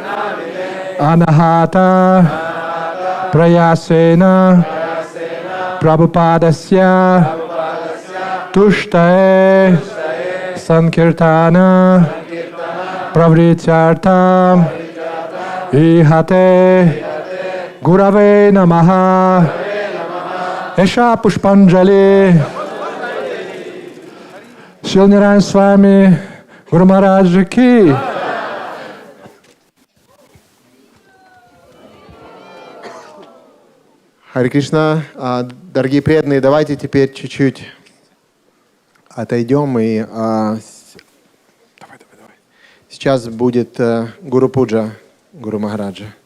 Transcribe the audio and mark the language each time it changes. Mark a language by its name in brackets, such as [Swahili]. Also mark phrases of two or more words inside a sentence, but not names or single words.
[Sanskrit] अनाहत प्रयासेन प्रभुपादस्य तुष्टये सङ्कीर्तन प्रवृत्त्यर्थम् ईहते गुरवे नमः एष पुष्पाञ्जलि श्री निरञ्जन स्वामी गुरु महाराज की [Russian] Харе Кришна, дорогие преданные, давайте теперь чуть-чуть отойдем и сейчас будет Гуру Пуджа Гуру Махараджа.